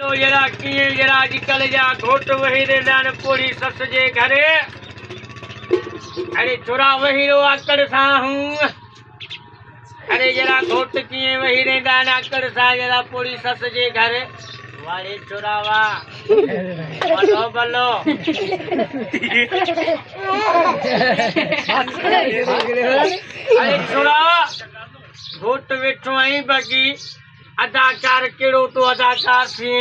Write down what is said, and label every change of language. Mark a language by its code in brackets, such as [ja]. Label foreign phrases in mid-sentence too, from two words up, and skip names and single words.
[sd] जरा कीअं जरा अॼुकल्ह जा घोट वेही रहंदा आहिनि पूरी सस जे घरे। अरे छोरा वेही रहो आकड़ सां हूं। अरे जरा घोट कीअं वेही रहंदा आहिनि आकड़ सां जरा पूरी सस जे घरे। वारे छोरा वाह भलो भलो। अरे छोरा घोट वेठो आई बाक़ी अदाकार केड़ो तो अदाकार थिए।